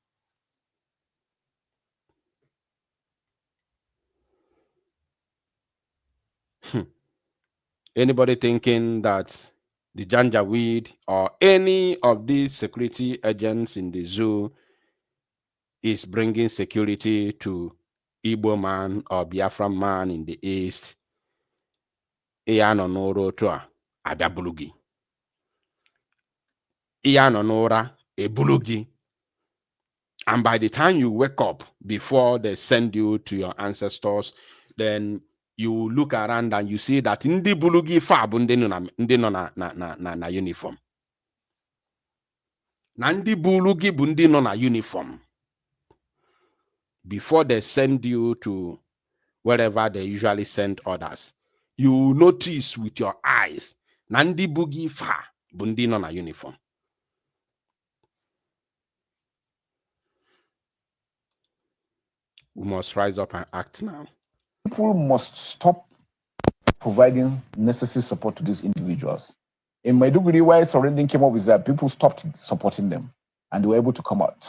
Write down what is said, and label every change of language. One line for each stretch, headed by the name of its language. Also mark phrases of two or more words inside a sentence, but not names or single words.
English: Anybody thinking that the Janjaweed or any of these security agents in the zoo is bringing security to Igbo man or Biafran man in the east?
Igbo: Iyano n'ụra otu a abịa bulu gị. Iyano n'ụra ebulu gị.
English: And by the time you wake up, before they send you to your ancestors, then you look around and you see that
Igbo: ndị bulu gị fa bụ ndị nọ na uniform. Na ndị bulu gị bụ ndị nọ na uniform.
English: Before they send you to wherever they usually send others, you notice with your eyes
Igbo: na ndị bụ gị fa bụ ndị nọ na uniform.
English: We must rise up and act now. People must stop providing necessary support to these individuals. In Maiduguri, why surrendering came up with that, people stopped supporting them and they were able to come out.